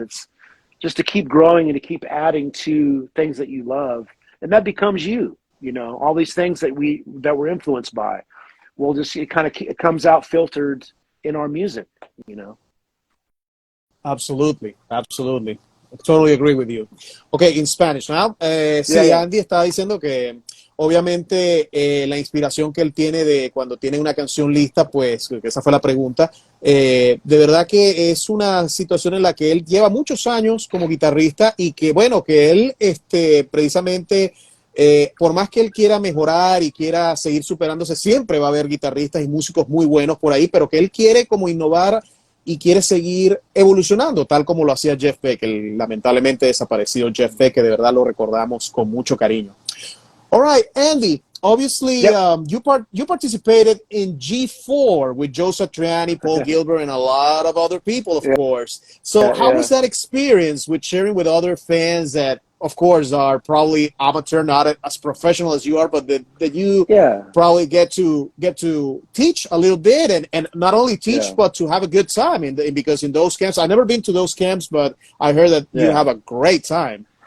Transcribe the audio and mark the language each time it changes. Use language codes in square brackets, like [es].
[en] It's just to keep growing and to keep adding to things that you love. And that becomes you, you know, all these things that we're influenced by. It comes out filtered in our music, you know? Absolutely. I totally agree with you. Okay, in Spanish now. [es] Sí, Andy está diciendo que obviamente la inspiración que él tiene de cuando tiene una canción lista, pues que esa fue la pregunta, de verdad que es una situación en la que él lleva muchos años como guitarrista, y que bueno, que él precisamente, por más que él quiera mejorar y quiera seguir superándose, siempre va a haber guitarristas y músicos muy buenos por ahí, pero que él quiere como innovar y quiere seguir evolucionando, tal como lo hacía Jeff Beck, el lamentablemente desaparecido Jeff Beck, que de verdad lo recordamos con mucho cariño. [en] All right, Andy, obviously, you participated in G4 with Joe Satriani, Paul Gilbert, and a lot of other people, of course. So how was that experience with sharing with other fans that, of course, are probably amateur, not as professional as you are, but that you probably get to teach a little bit, and not only teach, but to have a good time, because in those camps, I've never been to those camps, but I heard that you have a great time.